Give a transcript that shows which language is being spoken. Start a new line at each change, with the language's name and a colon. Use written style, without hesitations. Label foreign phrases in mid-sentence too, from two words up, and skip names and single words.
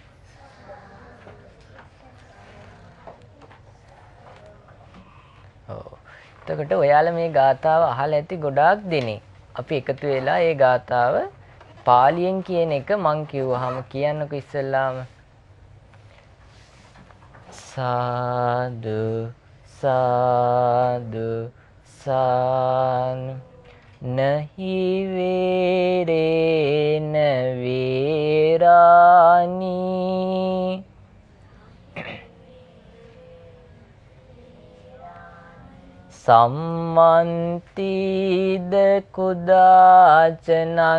Sinhala: ඔව්. එතකොට ඔයාලා මේ ගාථාව අහලා ඇති ගොඩාක් දෙනෙක්. අපි එකතු වෙලා මේ ගාථාව පාලියෙන් කියන එක මං කිව්වහම කියන්නකෝ ඉස්සෙල්ලාම. සාදු සාදු සාදු නහි
Pali: වේරේන වේරානි සම්මන්තිද කුදාචනං